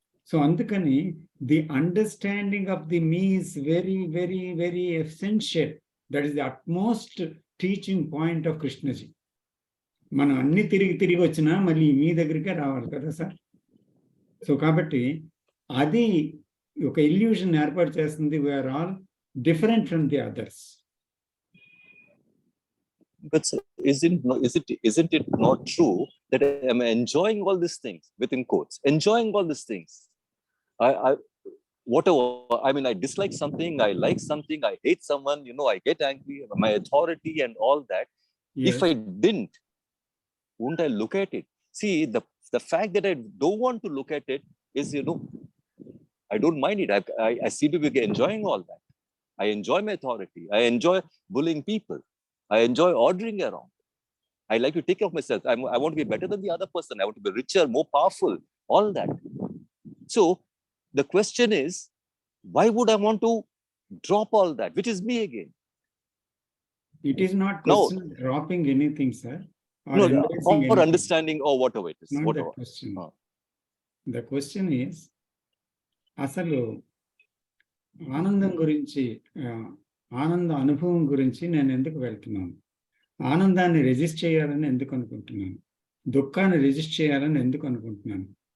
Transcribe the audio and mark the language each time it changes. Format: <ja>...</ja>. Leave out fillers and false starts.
<en>So అందుకని the understanding of the me is very very very essential. That is the utmost teaching point of Krishnaji.</en> <te>మనం అన్ని తిరిగి వచ్చినా మళ్ళీ మీ దగ్గరికే రావాలి కదా సార్. సో కాబట్టి అది ఒక ఇల్యూషన్ ఏర్పాటు చేస్తుంది.</te> <en>We are all different from the others. But sir, isn't it not true that I am enjoying all these things, within quotes, enjoying all these things? I whatever, I mean, I dislike something, I like something, I hate someone, I get angry, my authority and all that. Yes. If I didn't, wouldn't I look at it? See, the fact that I don't want to look at it is, I don't mind it. I seem to be enjoying all that. I enjoy my authority. I enjoy bullying people. I enjoy ordering around. I like to take care of myself. I want to be better than the other person. I want to be richer, more powerful, all that. So the question is, why would I want to drop all that, which is me again? It is not question dropping anything, sir. Or understanding or whatever it is. Not whatever. the question. The question is,</en> <te>అసలు ఆనందం గురించి, ఆనంద అనుభవం గురించి నేను ఎందుకు వెళ్తున్నాను? ఆనందాన్ని రెజిస్ట్ చేయాలని ఎందుకు అనుకుంటున్నాను? దుఃఖాన్ని రెజిస్ట్ చేయాలని ఎందుకు అనుకుంటున్నాను?</te>